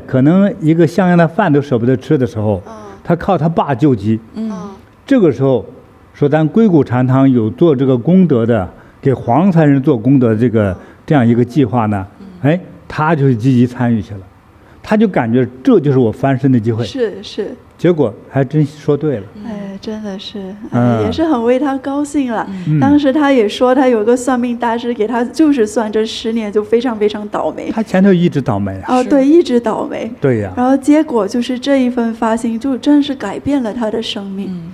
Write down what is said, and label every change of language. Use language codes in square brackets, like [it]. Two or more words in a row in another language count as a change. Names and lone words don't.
[zh] 可能一個像樣的飯都捨不得吃的時候，他靠他爸救急。這個時候說咱硅谷禪堂有做這個功德的，給黃財神做功德這樣一個計劃呢，他就積極參與去了，他就感覺這就是我翻身的機會。是。結果還真說對了。真的是，也是很為他高興了。當時他也說，他有個算命大師給他就是算這10年就非常非常倒霉。他前頭一直倒霉啊。對，一直倒霉。對呀。然後結果就是這一份發心，就真是改變了他的生命，